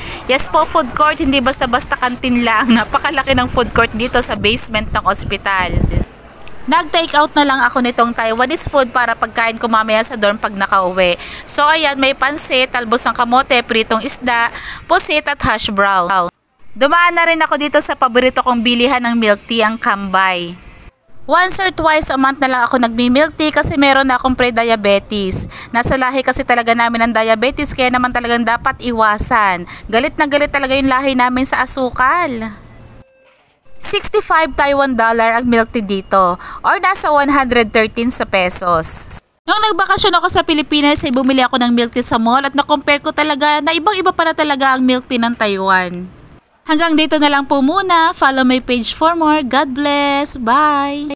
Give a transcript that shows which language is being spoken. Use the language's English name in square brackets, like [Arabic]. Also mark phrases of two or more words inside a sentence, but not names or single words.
[Filipino] Yes po, [English] food court, [Filipino] hindi basta-basta kantin lang. Napakalaki ng [English] food court [Filipino] dito sa basement ng ospital. Nag- [English] take out [Filipino] na lang ako nitong [English] Taiwanese food [Filipino] para pagkain ko mamaya sa dorm pag nakauwi. So ayan, may pansit, talbos ng kamote, pritong isda, pusit at [English] hash brown. [Filipino] Dumaan na rin ako dito sa paborito kong bilihan ng [English] milk tea, [Filipino] ang Kambay. [English] Once or twice a month [Filipino] na lang ako nagmi- [English] milk tea [Filipino] kasi meron na akong pre-diabetes. Nasa lahi kasi talaga namin ang diabetes kaya naman talagang dapat iwasan. Galit na galit talaga yung lahi namin sa asukal. 65 Taiwan dollar ang [English] milk tea [Filipino] dito or nasa 113 sa pesos. Nung nagbakasyon ako sa Pilipinas ay bumili ako ng [English] milk tea [Filipino] sa mall at na-compare ko talaga na ibang-iba para talaga ang [English] milk tea [Filipino] ng Taiwan. Hanggang dito na lang po muna. [English] Follow my page for more. God bless. Bye!